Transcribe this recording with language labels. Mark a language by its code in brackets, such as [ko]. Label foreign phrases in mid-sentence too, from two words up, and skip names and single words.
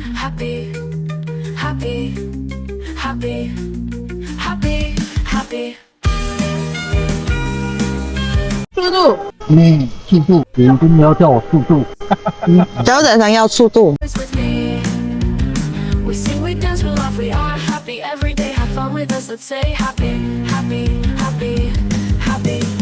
[zh] 速度，速度，你一定要叫我速度。小仔想要速度。 [en] We sing, we dance, we laugh, we are happy every day. Have fun with us, let's say happy, happy, happy, happy.